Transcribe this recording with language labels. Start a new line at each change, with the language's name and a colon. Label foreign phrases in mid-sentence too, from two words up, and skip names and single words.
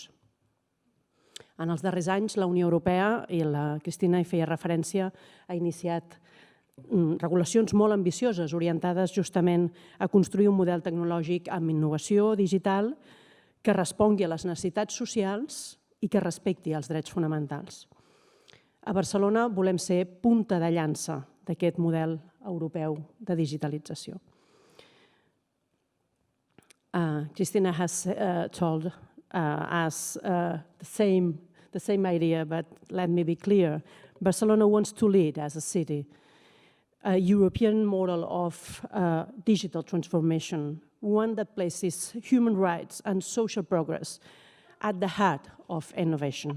Catalan: En els darrers anys, la Unió Europea, i la Cristina hi feia referència, ha iniciat regulacions molt ambicioses orientades justament a construir un model tecnològic amb innovació digital que respongui a les necessitats socials i que respecti els drets fonamentals. A Barcelona volem ser punta de llança d'aquest model europeu de digitalització.
English: Cristina has told us the same idea, but let me be clear. Barcelona wants to lead as a city a European model of digital transformation, one that places human rights and social progress at the heart of innovation.